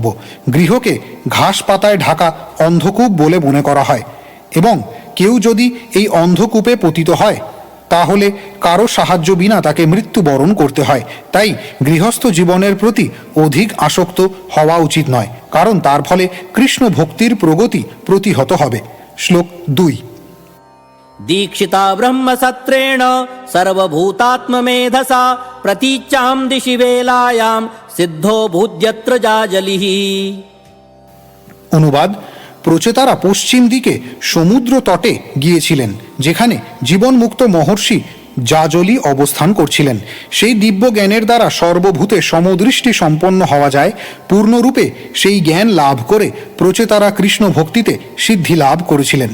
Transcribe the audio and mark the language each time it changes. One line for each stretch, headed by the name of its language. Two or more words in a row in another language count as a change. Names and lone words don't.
Bangla: গৃহকে ঘাস পাতায় ঢাকা অন্ধকূপ বলে মনে করা হয় এবং কেউ যদি এই অন্ধকূপে পতিত হয় তাহলে কারো সাহায্য বিনা তাকে মৃত্যুবরণ করতে হয়। তাই গৃহস্থ জীবনের প্রতি অধিক আসক্ত হওয়া উচিত নয়, কারণ তার ফলে কৃষ্ণ ভক্তির প্রগতি প্রতিহত হবে। শ্লোক 2।
Sanskrit: दीक्षिता ब्रह्मसत्रेण सर्वभूतात्ममेधसा प्रतीच्यां दिशि वेलायां सिद्धो भूद्यत्र जाजलिः।
Bangla: অনুবাদ: প্রচেতারা পশ্চিম দিকে সমুদ্র তটে গিয়েছিলেন, যেখানে জীবনমুক্ত মহর্ষি জাজলি অবস্থান করছিলেন। সেই দিব্য জ্ঞানের দ্বারা সর্বভূতে সমদৃষ্টি সম্পন্ন হওয়া যায়। পূর্ণরূপে সেই জ্ঞান লাভ করে প্রচেতারা কৃষ্ণ ভক্তিতে সিদ্ধি লাভ করেছিলেন।